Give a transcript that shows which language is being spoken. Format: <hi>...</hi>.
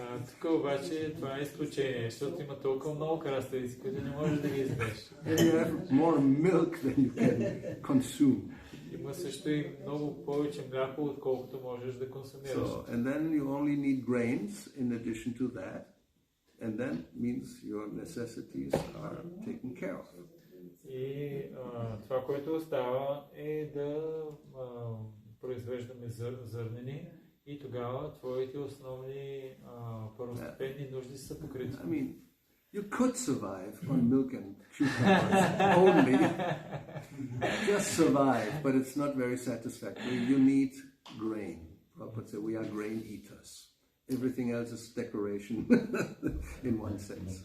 <bg>Тук обаче това е изключение, защото има толкова много краставици, които не можеш да ги избеш.</bg> <en>And you have more milk than you can consume.</en> <bg>Има също и много повече мляко, отколкото можеш да консумираш.</bg> <en>So, and then you only need grains in addition to that, and then means your necessities are taken care of.</en> <bg>И това, което остава е да произвеждаме зърнени и тогава твоите основни първостепенни нужди са покрити.</bg> <en>I mean, you could survive on milk and cucumbers only. Just survive, but it's not very satisfactory. You need grain. Prabhupada said we are grain eaters. Everything else is decoration in one sense.</en>